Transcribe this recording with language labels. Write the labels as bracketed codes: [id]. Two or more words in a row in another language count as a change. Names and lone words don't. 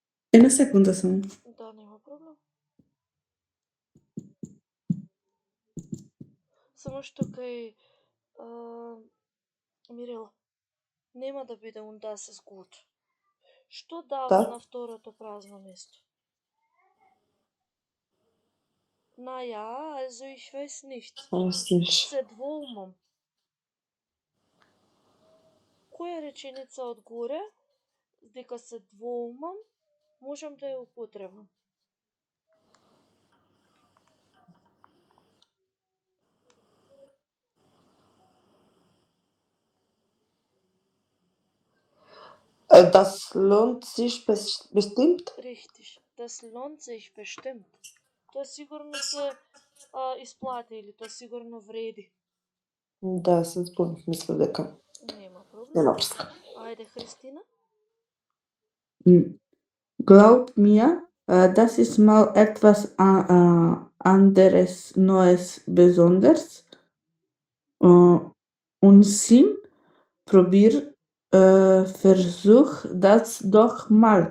[mk] Една секунда само. Да, нема проблем. Само што кај Мирела нема да биде [de] und das ist gut. [mk] Што дава Да. на второто празно место? [de] Na ja, also ich weiß nicht. [mk] Мислиш. Се двоумам. Која реченица од горе, дека се двоумам, можам да ја употребам? [de] Das lohnt sich bestimmt. Richtig. Das lohnt sich bestimmt. [mk] Тоа сигурно се исплати или тоа сигурно вреди. Да, се збунив, мислев дека Нема проблем. нема врска. Ајде, Христина. [de] Glaub mir, das ist mal etwas anderes, Neues, Besonderes. Und Sim, probier, versuch das doch mal.